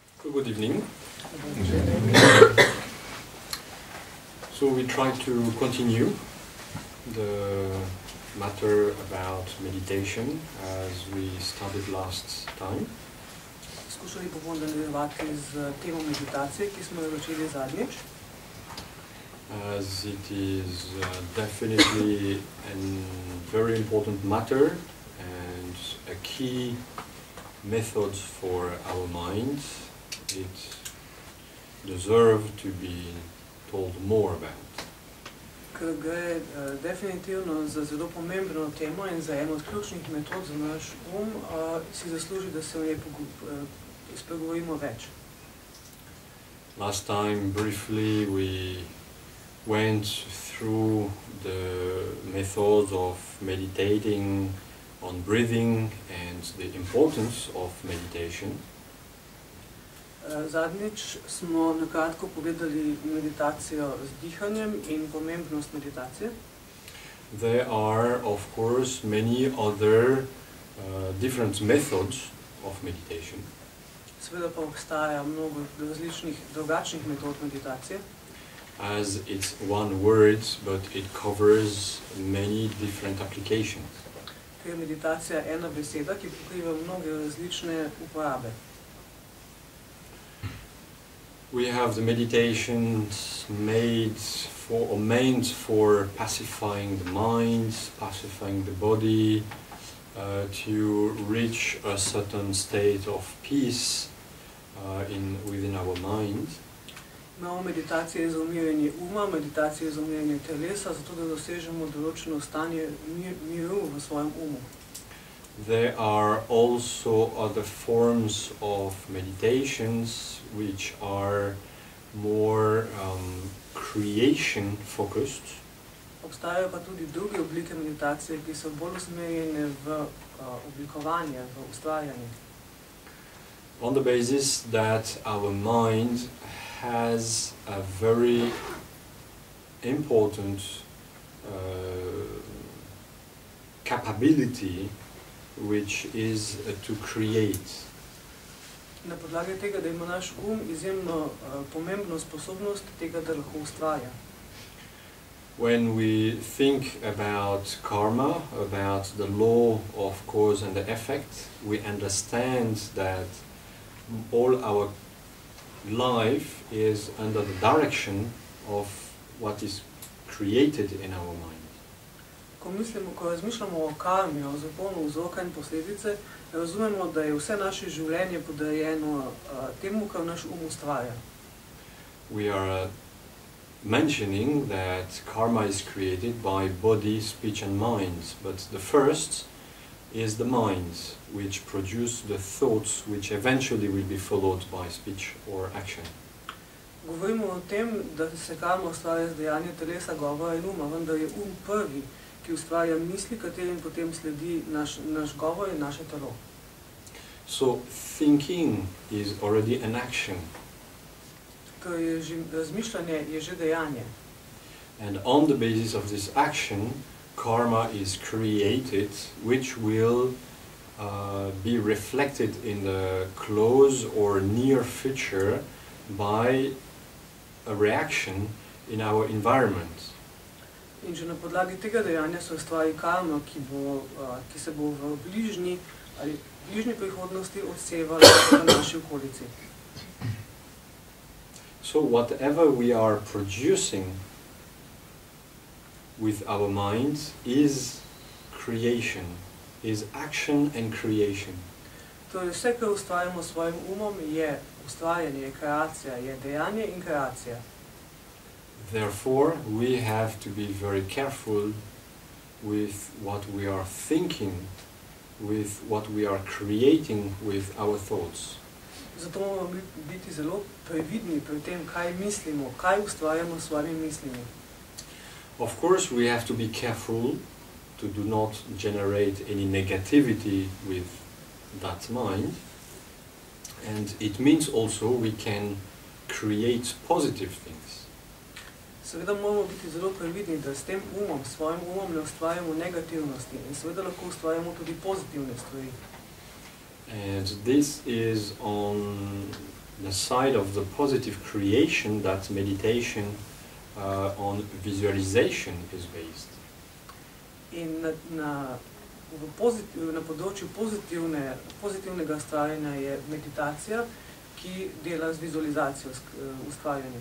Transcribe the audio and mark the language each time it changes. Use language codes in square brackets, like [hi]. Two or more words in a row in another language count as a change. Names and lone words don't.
[en] So good evening. So we try to continue the matter about meditation as we started last time. [sl] Skušali bomo nadaljevati z temo meditacije, ki smo jo začeli zadnjič. [en] As it is definitely a very important matter and a key method for our minds, it deserves to be told more about. [sl] Ker gre definitivno za zelo pomembno temo in za eno od ključnih metod za naš si zasluži, da se o njej spregovorimo več. [en] Last time, briefly, we went through the methods of meditating on breathing and the importance of meditation. [sl] Zadnjič smo nakratko pogledali meditacijo z dihanjem in pomembnost meditacije. [en] There are, of course, many other different methods of meditation. [sl] Seveda pa obstaja mnogo različnih drugačnih metod meditacije. [en] As it's one word, but it covers many different applications. [sl] Ker je meditacija ena beseda, ki pokriva mnoge različne uporabe. [en] We have the meditations meant for pacifying the mind, pacifying the body, to reach a certain state of peace within our mind. [sl] Imamo meditacije za umirjanje uma, meditacije za umirjanje telesa, zato da dosežemo določeno stanje miru v svojem umu. [en] There are also other forms of meditations which are more creation focused. [sl] Obstajajo pa tudi druge oblike meditacije, ki so bolj usmerjene v oblikovanje, v ustvarjanje. [en] On the basis that our mind has a very important capability, which is to create. [sl] Na podlagi tega, da ima naš izjemno pomembno sposobnost tega, da lahko ustvarja. [en] When we think about karma, about the law of cause and effect, we understand that all our life is under the direction of what is created in our mind. [sl] Ko razmišljamo o karmi, o zakonu vzroka in posledice, razumemo, da je vse naše življenje podrejeno temu, kar naš ustvarja. [en] We are mentioning that karma is created by body, speech and mind, but the first is the mind, which produces the thoughts which eventually will be followed by speech or action. [sl] Govorimo o tem, da se karma ustvarja z dejanjem telesa, govora in uma, vendar je prvi, ki ustvarja misli, katerim potem sledi naš govor in naše telo. [en] So thinking is already an action. [sl] Torej razmišljanje je že dejanje. [en] And on the basis of this action, karma is created, which will be reflected in the close or near future by a reaction in our environment. [sl] In že na podlagi tega dejanja se ustvari karma, ki se bo v bližnji prihodnosti odsevala v naši okolici. [en] So whatever we are producing with our minds is creation, is action and creation. [sl] Torej vse, kar ustvarjamo s svojim umom, je ustvarjanje, je kreacija, je dejanje in kreacija. [en] Therefore, we have to be very careful with what we are thinking, with what we are creating with our thoughts. Zato moramo biti zelo previdni pri tem, kaj mislimo, kaj ustvarjamo s svojimi mislimi. Of course, we have to be careful to do not generate any negativity with that mind. And it means also we can create positive things. [sl] Seveda moramo biti zelo previdni, da s tem svojim umom ne ustvarjamo negativnosti in seveda lahko ustvarjamo tudi pozitivne stvari. [en] And this is on the side of the positive creation that meditation on visualization is based. [sl] In na področju pozitivnega ustvarjanja je meditacija, ki dela z vizualizacijo, ustvarjanjem.